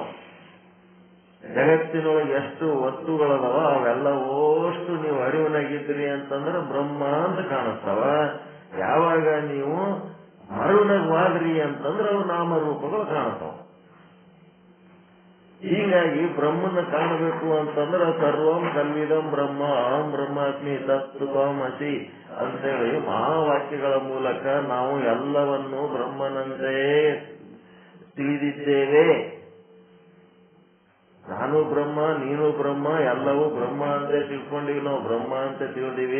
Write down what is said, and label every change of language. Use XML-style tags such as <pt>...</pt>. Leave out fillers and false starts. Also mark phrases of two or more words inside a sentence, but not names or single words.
<kn>ಜಗತ್ತಿನೊಳಗೆ ಎಷ್ಟು ವಸ್ತುಗಳದಾವ ಅವೆಲ್ಲ ಓಷ್ಟು ನೀವು ಅರಿವಿನಾಗಿದ್ದೀರಿ ಅಂತಂದ್ರೆ ಬ್ರಹ್ಮ ಅಂತ ಕಾಣಿಸ್ತಾವ. ಯಾವಾಗ ನೀವು ಮರೆವಿನಾಗ ವಾದ್ರಿ ಅಂತಂದ್ರೆ ಅವು ನಾಮರೂಪಗಳು ಕಾಣ್ತಾವ. ಹೀಗಾಗಿ ಬ್ರಹ್ಮನ ಕಾಣಬೇಕು ಅಂತಂದ್ರೆ</kn> <sa>ಸರ್ವಂ ಕಲ್ವಿದಂ ಬ್ರಹ್ಮ ಅಹಂ ಬ್ರಹ್ಮಾಸ್ಮಿ ತತ್ವಮಸಿ</sa> <kn>ಅಂತೇಳಿ ಮಹಾವಾಕ್ಯಗಳ ಮೂಲಕ ನಾವು ಎಲ್ಲವನ್ನೂ ಬ್ರಹ್ಮನಂತೆ ತಿಳಿದಿದ್ದೇವೆ. ನಾನು ಬ್ರಹ್ಮ, ನೀನು ಬ್ರಹ್ಮ, ಎಲ್ಲವೂ ಬ್ರಹ್ಮ ಅಂತ ತಿಳ್ಕೊಂಡಿವಿ. ನಾವು ಬ್ರಹ್ಮ ಅಂತ ತಿಳಿದೀವಿ.</kn>